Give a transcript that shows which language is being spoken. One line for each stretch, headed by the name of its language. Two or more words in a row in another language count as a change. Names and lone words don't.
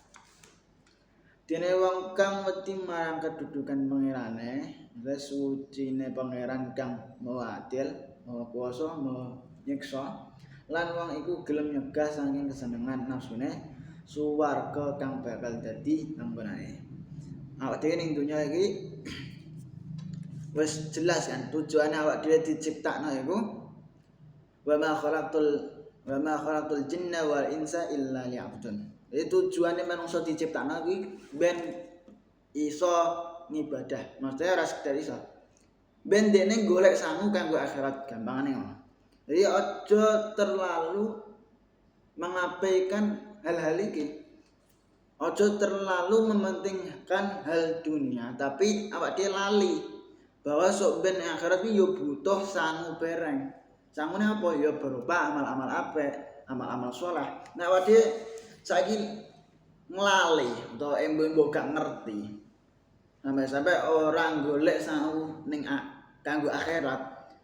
Javanese: Dene wong kang wedi marang kedudukan pangerane, wis sucine pangeran kang maha adil, maha kuwasa, maha nyiksa. Lan wong iku gelem nyegah saking kesenengan nafsune suwarga kang bakal dadi panggonane. Awak dhewe ning donya iki wis jelas kan tujuane awak dhewe diciptakno iku
Arabic: wa ma khalaqtul jinna wal insa illa liya'budun.
Javanese: Jadi tujuane manungsa diciptakno iki ben iso ngibadah. Maksudnya ora sekedar iso. Ben dene golek sangu kanggo akhirat gampangane ngono. Jadi aja
Indonesian: terlalu mengabaikan hal-hal
Javanese: iki. Aja
Indonesian: terlalu mementingkan hal dunia,
Javanese: tapi awak dhewe lali bahwa sok ben akhirat iki yo butuh sangu bereng. Sangune apa? Ya berupa amal-amal apik, amal-amal saleh. Nek awak dhewe saiki nglali utawa embo gak ngerti.
Indonesian: Sampai orang
Javanese: golek sangu ning kanggo akhirat.